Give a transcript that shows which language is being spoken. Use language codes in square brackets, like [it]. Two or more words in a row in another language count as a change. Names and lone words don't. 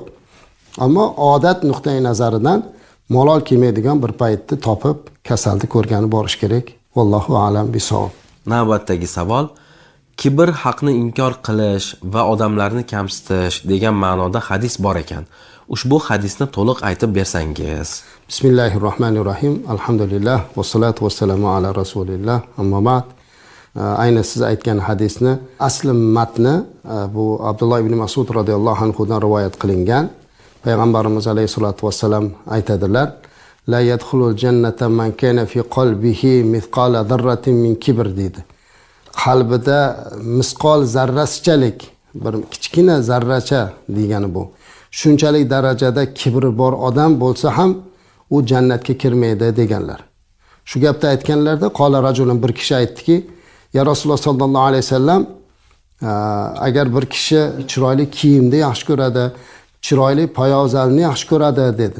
[uz] Ammo odat nuqtai nazaridan malol kelmaydigan bir paytni topib kasalni ko'rgani borish kerak. [ar] والله أعلم بالصواب. [uz] Navbatdagi savol: kibr haqni inkor qilish va odamlarni kamsitish degan ma'noda hadis bor ekan. Ushbu hadisni to'liq aytib bersangiz. [ar] بسم الله الرحمن الرحيم. الحمد لله والصلاة والسلام على رسول الله. أما بعد. [uz] Ayni siz aytgan hadisni asli matni bu Abdulloh ibn Mas'ud [ar] رضي الله عنه [uz] dan rivoyat qilingan. Payg'ambarimiz [ar] عليه الصلاة والسلام [uz] aytadilar: [ar] "لا يدخل الجنة من كان في قلبه مثقال ذرة من كبر" dedi. [uz] Qalbida misqol zarrasichalik, bir kichkina zarracha degani bu. Shunchalik darajada kibri bor odam bo'lsa ham u jannatga kirmaydi deganlar. Shu gapni aytganlarda [ar] قال رجل, [uz] bir kishi aytdiki: [ar] "يا رسول الله صلى الله عليه وسلم, [uz] agar bir kishi chiroyli kiyimni yaxshi ko'radi, chiroyli poyabzalni yaxshi ko'radi" dedi.